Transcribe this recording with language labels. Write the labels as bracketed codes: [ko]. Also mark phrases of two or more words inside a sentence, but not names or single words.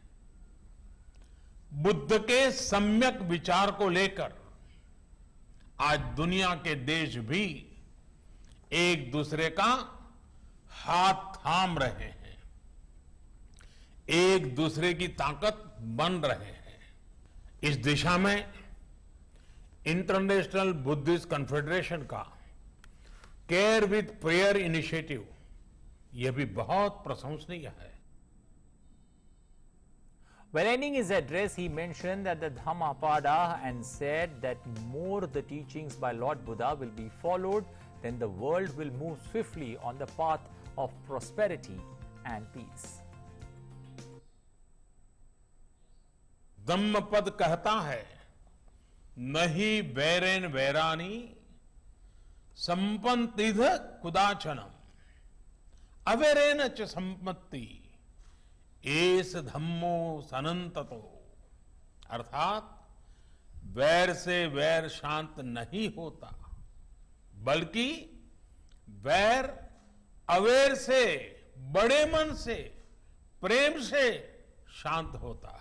[hi] बुद्ध के सम्यक विचार को लेकर आज दुनिया के देश भी एक दूसरे का हाथ थाम रहे हैं, एक दूसरे की ताकत बन रहे हैं। इस दिशा में इंटरनेशनल बुद्धिस्ट कॉन्फेडरेशन का केयर विद प्रेयर इनिशिएटिव यह भी बहुत प्रशंसनीय है। [en] When ending his address, he mentioned that the Dhammapada and said that more the teachings by Lord Buddha will be followed, then the world will move swiftly on the path of prosperity and peace. [hi] धम्मपद कहता है, [pi] नहीं वैरेन वैरानी संपन्तिध कुदाचनम अवैरेन च संपत्ति एस धम्मो सनंततो। [hi] अर्थात वैर से वैर शांत नहीं होता, बल्कि वैर अवैर से, बड़े मन से, प्रेम से शांत होता है।